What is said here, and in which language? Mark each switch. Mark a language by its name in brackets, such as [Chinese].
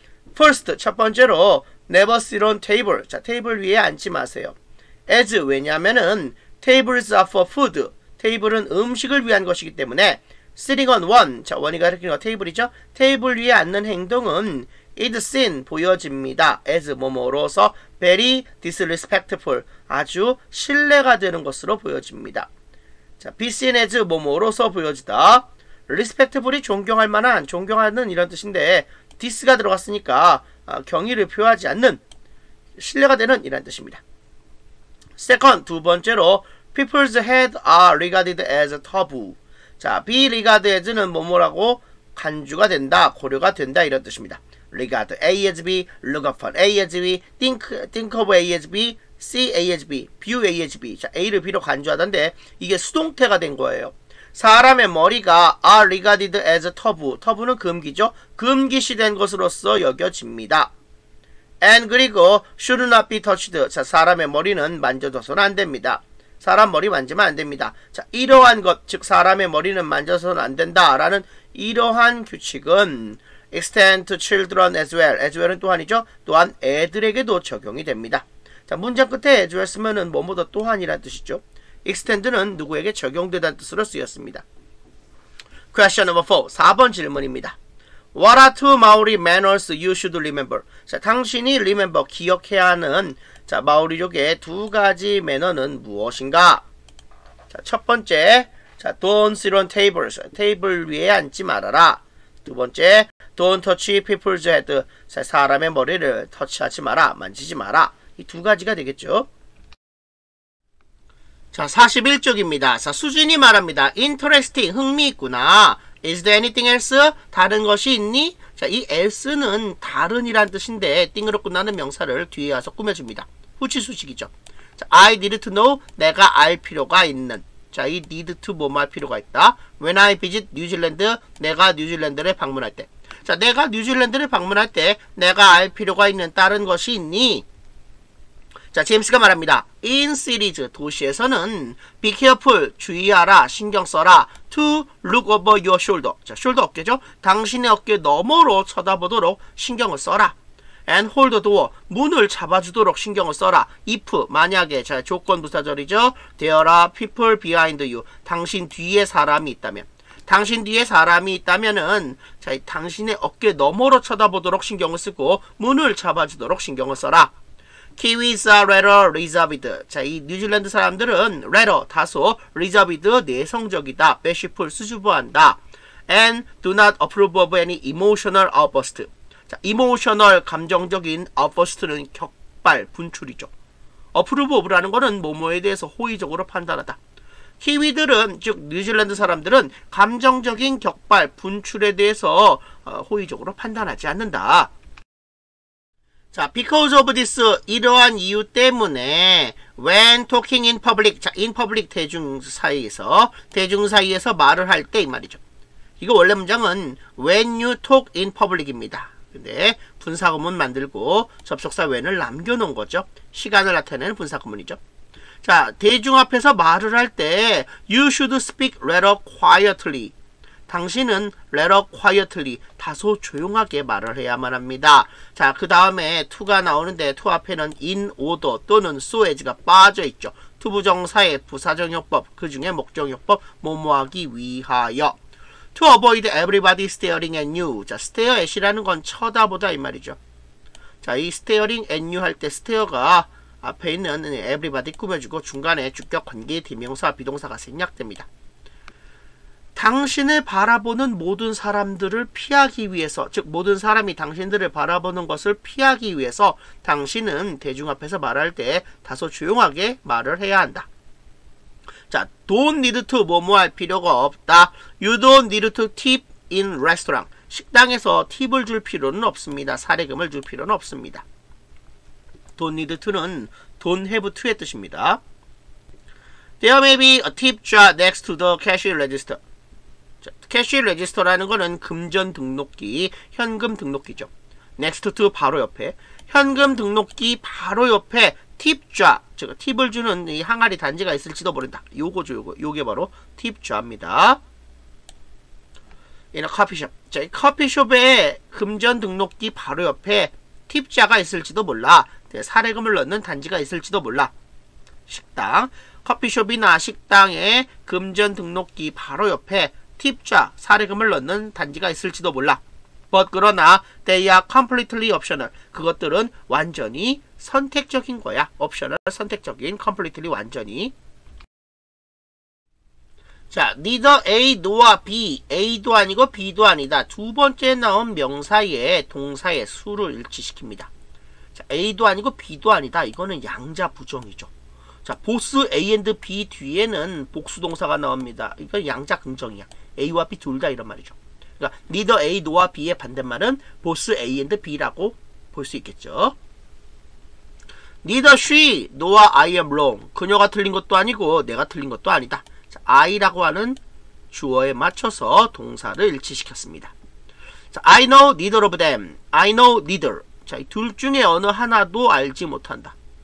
[English] First, [Korean] 첫 번째로 [English] never sit on table. [Korean] 자, 테이블 위에 앉지 마세요. [English] As, [Korean] 왜냐하면은 [English] tables are for food. [Korean] 테이블은 음식을 위한 것이기 때문에 [English] sitting on one. [Korean] 자, one이 가리키는 거 테이블이죠. 테이블 위에 앉는 행동은 [English] is seen, [Korean] 보여집니다. as 뭐뭐로서 [English] very disrespectful, [Korean] 아주 신뢰가 되는 것으로 보여집니다. 자, [English] be seen as [Korean] 뭐뭐로서 보여지다. respectful이 존경할 만한, 존경하는 이런 뜻인데 dis가 들어갔으니까 경의를 표하지 않는, 신뢰가 되는 이런 뜻입니다. [English] Second, [Korean] 두 번째로 [English] people's head are regarded as taboo. [Korean] 자, [English] be regarded as [Korean] 는 뭐뭐라고 간주가 된다, 고려가 된다 이런 뜻입니다. [English] regard A as B, look upon A as B, think of A as B, see A as B, view A as B. [Korean] 자, A를 B로 간주하던데 이게 수동태가 된 거예요. 사람의 머리가 [English] are regarded as taboo. [Korean] tabu는 금기죠. 금기시된 것으로서 여겨집니다. [English] and [Korean] 그리고 [English] should not be touched. [Korean] 자, 사람의 머리는 만져서는 안 됩니다. 사람 머리 만지면 안 됩니다. 자, 이러한 것, 즉 사람의 머리는 만져서는 안 된다라는 이러한 규칙은 [English] extend to children as well. [Korean] as well은 또한이죠. 또한 애들에게도 적용이 됩니다. 자, 문장 끝에 as well 쓰면은 뭐뭐도 또한이란 뜻이죠. extend는 누구에게 적용되다는 뜻으로 쓰였습니다. [English] Question number 4. [Korean] 4번 질문입니다. [English] What are two Maori manners you should remember? [Korean] 자, 당신이 remember, 기억해야 하는 자, 마오리족의 두 가지 매너는 무엇인가? 자, 첫 번째, 자, [English] don't sit on tables. [Korean] 테이블 위에 앉지 말아라. 두 번째, [English] don't touch people's head. [Korean] 자, 사람의 머리를 터치하지 마라, 만지지 마라. 이 두 가지가 되겠죠. 자, 41쪽입니다. 자, 수진이 말합니다. [English] Interesting, [Korean] 흥미있구나. [English] Is there anything else? [Korean] 다른 것이 있니? 자, 이 else는 다른이란 뜻인데 띵으로 끝나는 명사를 뒤에 와서 꾸며줍니다. 후치수식이죠. 자, [English] I need to know, [Korean] 내가 알 필요가 있는. 자, 이 need to 뭐뭐 할 필요가 있다. [English] When I visit New Zealand, [Korean] 내가 뉴질랜드를 방문할 때. 자, 내가 뉴질랜드를 방문할 때 내가 알 필요가 있는 다른 것이 있니? 자, 제임스가 말합니다. [English] In cities, [Korean] 도시에서는 [English] be careful, [Korean] 주의하라, 신경 써라. [English] To look over your shoulder. [Korean] 자, shoulder 어깨죠? 당신의 어깨 너머로 쳐다보도록 신경을 써라. [English] And hold the door, [Korean] 문을 잡아주도록 신경을 써라. If, 만약에, 자, 조건부사절이죠. [English] There are people behind you. [Korean] 당신 뒤에 사람이 있다면. 당신 뒤에 사람이 있다면은, 자, 당신의 어깨 너머로 쳐다보도록 신경을 쓰고, 문을 잡아주도록 신경을 써라. [English] Kiwis are rather reserved. [Korean] 자, 이 뉴질랜드 사람들은 rather, 다소, reserved, 내성적이다. [English] bashful, [Korean] 수줍어한다. [English] And do not approve of any emotional outburst. [Korean] 자, emotional, 감정적인 outburst는 격발, 분출이죠. approve of라는 거는 뭐뭐에 대해서 호의적으로 판단하다. 키위들은, 즉 뉴질랜드 사람들은 감정적인 격발, 분출에 대해서 호의적으로 판단하지 않는다. 자, [English] because of this, [Korean] 이러한 이유 때문에 [English] when talking in public, [Korean] 자, in public 대중 사이에서 말을 할 때 이 말이죠. 이거 원래 문장은 when you talk in public입니다. 근데 분사구문 만들고 접속사 when을 남겨놓은 거죠. 시간을 나타내는 분사구문이죠. 자, 대중 앞에서 말을 할 때 [English] you should speak rather quietly. [Korean] 당신은 rather quietly, 다소 조용하게 말을 해야만 합니다. 자, 그 다음에 to가 나오는데 to 앞에는 in order 또는 so as가 빠져있죠. 투부정사의 부사정용법, 그 중에 목정용법, 뭐뭐하기 위하여. [English] To avoid everybody staring at you. [Korean] 자, stare at이라는 건 쳐다보다 이 말이죠. 자, 이 staring at you 할 때 stare가 앞에 있는 everybody 꾸며주고 중간에 주격 관계 대명사 비동사가 생략됩니다. 당신을 바라보는 모든 사람들을 피하기 위해서, 즉 모든 사람이 당신들을 바라보는 것을 피하기 위해서 당신은 대중 앞에서 말할 때 다소 조용하게 말을 해야 한다. 자, don't need to 뭐뭐 할 필요가 없다. [English] You don't need to tip in restaurant. [Korean] 식당에서 팁을 줄 필요는 없습니다. 사례금을 줄 필요는 없습니다. don't need to는 don't have to의 뜻입니다. [English] There may be a tip jar next to the cashier register. [Korean] 자, 캐시 레지스터라는 거는 금전 등록기, 현금 등록기죠. next to 바로 옆에, 현금 등록기 바로 옆에 팁좌, 즉 팁을 주는 이 항아리 단지가 있을지도 모른다. 요거죠, 요게 바로 팁좌입니다. [English] in a coffee shop. [Korean] 자, 이 커피숍에 금전 등록기 바로 옆에 팁좌가 있을지도 몰라. 사례금을 넣는 단지가 있을지도 몰라. 식당, 커피숍이나 식당에 금전 등록기 바로 옆에 팁좌, 사례금을 넣는 단지가 있을지도 몰라. [English] But [Korean] 그러나 [English] they are completely optional. [Korean] 그것들은 완전히 선택적인 거야. optional, 선택적인, completely, 완전히. [English] 자, neither A nor B. [Korean] A도 아니고 B도 아니다. 두 번째 나온 명사의 동사의 수를 일치시킵니다. 자, A도 아니고 B도 아니다. 이거는 양자 부정이죠. 자, 보스 A and B 뒤에는 복수동사가 나옵니다. 이건 양자 긍정이야. A와 B 둘 다 이런 말이죠. 그러니까 neither A nor B의 반대말은 보스 A and B라고 볼 수 있겠죠. [English] Neither she nor I am wrong. [Korean] 그녀가 틀린 것도 아니고 내가 틀린 것도 아니다. 자, I라고 하는 주어에 맞춰서 동사를 일치시켰습니다. [English] 자, I know neither of them. I know neither. [Korean] 자, 이 둘 중에 어느 하나도 알지 못한다.